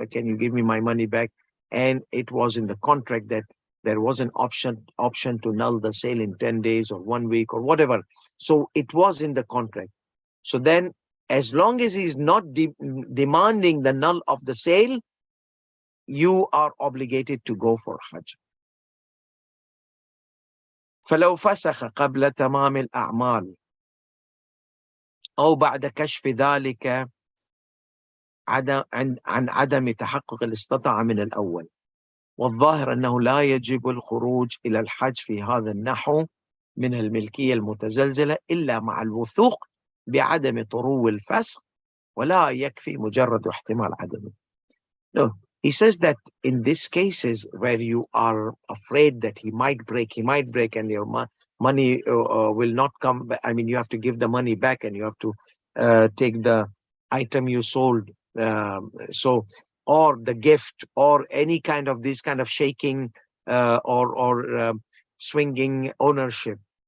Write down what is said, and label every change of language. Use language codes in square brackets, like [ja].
[en] Can you give me my money back? And it was in the contract that there was an option to null the sale in 10 days or 1 week or whatever. So it was in the contract. So then, as long as he's not demanding the null of the sale, you are obligated to go for Hajj. [ar] فلو فسخ قبل تمام الأعمال أو بعد كشف ذلك عن عدم تحقق الاستطاعة من الأول، والظاهر أنه لا يجب الخروج إلى الحج في هذا النحو من الملكية المتزلزلة إلا مع الوثوق بعدم طرو الفسخ، ولا يكفي مجرد احتمال عدمه. [en] No, he says that in these cases where you are afraid that he might break and your money will not come back. I mean, you have to give the money back and you have to take the item you sold. Or the gift or any kind of this kind of shaking or swinging ownership.